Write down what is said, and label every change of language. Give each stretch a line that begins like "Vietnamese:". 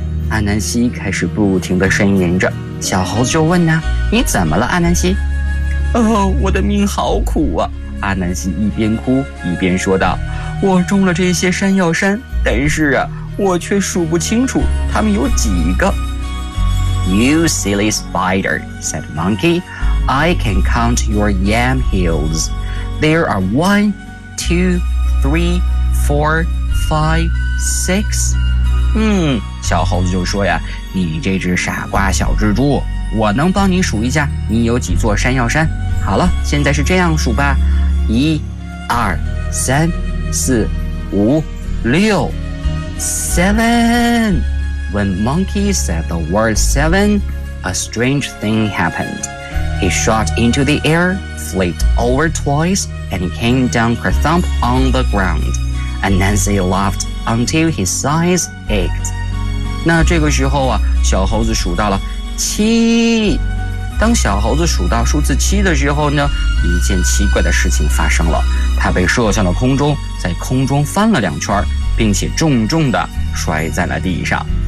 Chinese: 阿南西开始不停地呻吟着，小猴子就问呢，你怎么了，阿南西？哦，我的命好苦啊，阿南西一边哭一边说道，我种了这些山药山，但是啊，我却数不清楚它们有几个。
English: You silly spider, said Monkey, I can count your yam hills. There are 1, 2, 3, 4, 5, 6.
Chinese: 小猴子就说呀，你这只傻瓜小蜘蛛，我能帮你数一下你有几座山药山。好了，现在是这样数吧，1, 2, 3, 4, 5, 6, 7.
English: When Monkey said the word 7, a strange thing happened. He shot into the air, flipped over twice, and came down kerthump on the ground. Anansi laughed until his eyes ached.
Chinese: 那这个时候啊，小猴子数到了七，当小猴子数到数字七的时候呢，一件奇怪的事情发生了，它被射向了空中，在空中翻了两圈，并且重重地摔在了地上。